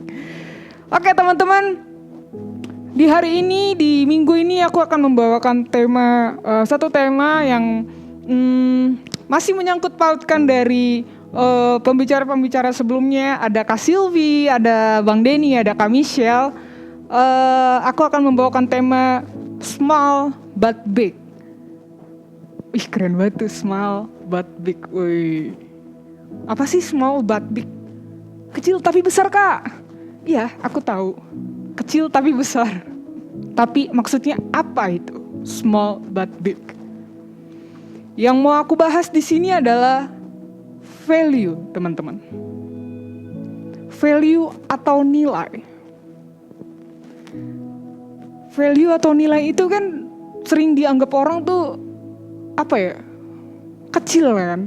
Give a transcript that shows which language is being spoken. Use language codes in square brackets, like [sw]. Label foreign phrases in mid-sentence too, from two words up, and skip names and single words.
[id] Oke teman-teman, di hari ini, di minggu ini aku akan membawakan satu tema yang masih menyangkut pautkan dari pembicara-pembicara sebelumnya. Ada Kak Silvi, ada Bang Denny, ada Kak Michelle. Aku akan membawakan tema [en] small but big. [id] Ih keren banget tuh, [en] small but big. [id] Woi, apa sih [en] small but big? [id] Kecil tapi besar Kak. Iya, aku tahu. Kecil tapi besar. Tapi maksudnya apa itu? [en] Small but big. [id] Yang mau aku bahas di sini adalah value, teman-teman. Value atau nilai. Value atau nilai itu kan sering dianggap orang tuh kecil kan.